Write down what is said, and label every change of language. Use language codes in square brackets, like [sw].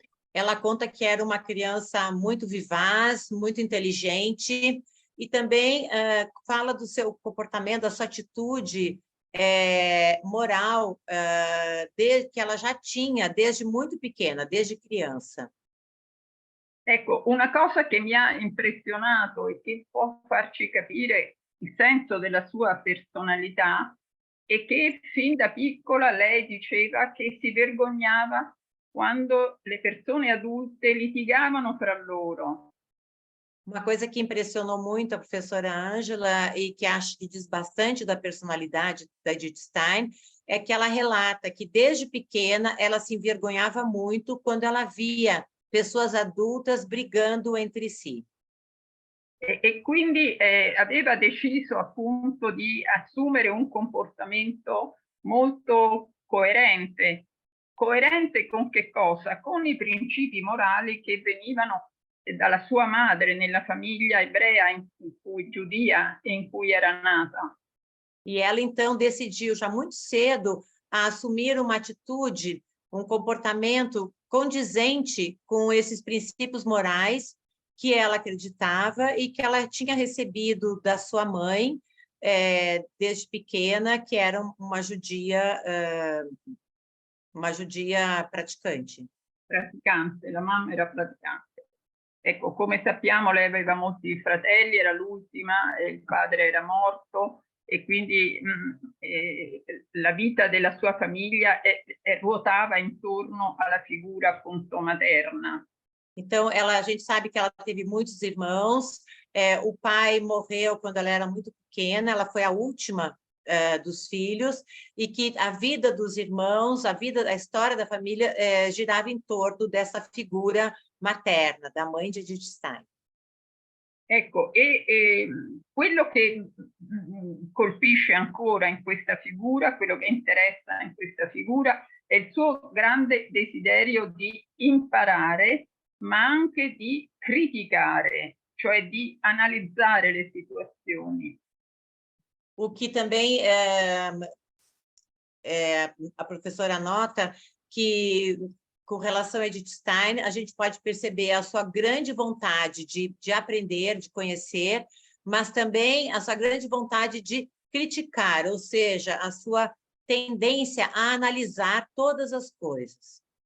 [pt] Ela conta que era uma criança muito vivaz, muito inteligente, e também fala do seu comportamento, da sua atitude moral, que ela já tinha desde muito pequena, desde criança. [it] Ecco, una cosa che mi ha impressionato e che può farci capire il senso della sua personalità è che fin da piccola lei diceva che si vergognava quando le persone adulte litigavano fra loro. [pt] Uma coisa que impressionou muito a professora Ângela e que acho que diz bastante da personalidade da Edith Stein é que ela relata que desde pequena ela se envergonhava muito quando ela via pessoas adultas brigando entre si. [it] E quindi aveva deciso appunto di assumere un comportamento molto coerente coerente con che cosa? Con i principi morali che venivano dalla sua madre nella famiglia ebrea, giudia, in cui era nata. [pt] E ela, então, decidiu já muito cedo a assumir uma atitude, um comportamento condizente com esses princípios morais que ela acreditava e que ela tinha recebido da sua mãe desde pequena, que era uma judia praticante. [it] Praticante, la mamma era praticante. Ecco, come sappiamo, lei aveva molti fratelli, era l'ultima, il padre era morto, e quindi la vita della sua famiglia ruotava intorno alla figura appunto materna. [pt] Então, a gente sabe que ela teve muitos irmãos, o pai morreu quando ela era muito pequena, ela foi a última dos filhos, e que a vida dos irmãos, a história da família girava em torno dessa figura materna, da mãe de Edith Stein. [it] Ecco, e quello che colpisce ancora in questa figura, quello che interessa in questa figura, è il suo grande desiderio di imparare, ma anche di criticare, cioè di analizzare le situazioni. [pt] O que também a professora nota que, com relação a Edith Stein, a gente pode perceber a sua grande vontade de aprender, de conhecer, mas também a sua grande vontade de criticar, ou seja, a sua tendência a analisar todas as coisas.